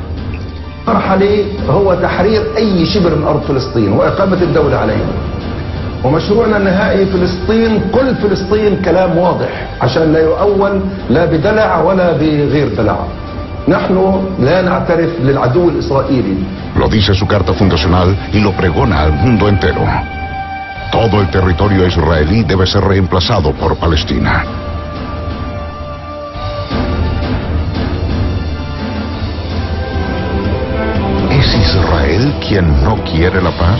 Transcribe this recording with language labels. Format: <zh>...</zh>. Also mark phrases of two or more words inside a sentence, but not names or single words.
<ar>المرحلي هو تحرير أي شبر من أرض فلسطين وإقامة الدولة عليها. ومشروعنا النهائي فلسطين، كل فلسطين، كلام واضح عشان لا يؤول لا بدلع ولا بغير دلع. نحن لا نعترف للعدو الإسرائيلي.</ar> <es>Lo dice su carta fundacional y lo pregona al mundo entero. Todo el territorio israelí debe ser reemplazado por Palestina. ¿Es Israel quien no quiere la paz?</es>